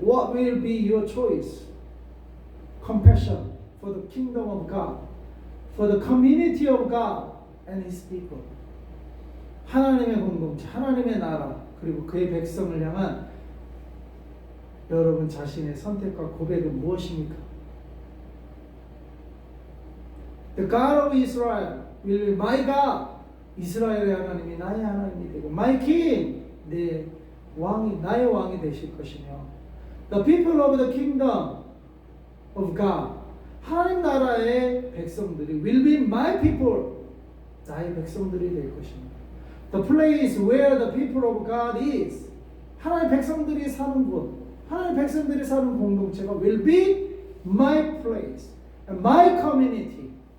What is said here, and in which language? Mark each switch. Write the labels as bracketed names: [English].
[English] What will be your choice? Compassion for the kingdom of God, for the community of God and His people. [Korean] 하나님의 공동체, 하나님의 나라, 그리고 그의 백성을 향한 여러분 자신의 선택과 고백은 무엇입니까? [English] The God of Israel will be my God. [Korean] 이스라엘의 하나님이 나의 하나님이 되고 [English] My King, [Korean] 내 왕이 나의 왕이 되실 것이며 [English] The people of the kingdom of God, [Korean] 하나님 나라의 백성들이 [English] will be my people, [Korean] 나의 백성들이 될 것입니다. [English] The place where the people of God is, [Korean] 하나님의 백성들이 사는 곳, 하나님의 백성들이 사는 공동체가 [English] will be my place and my community.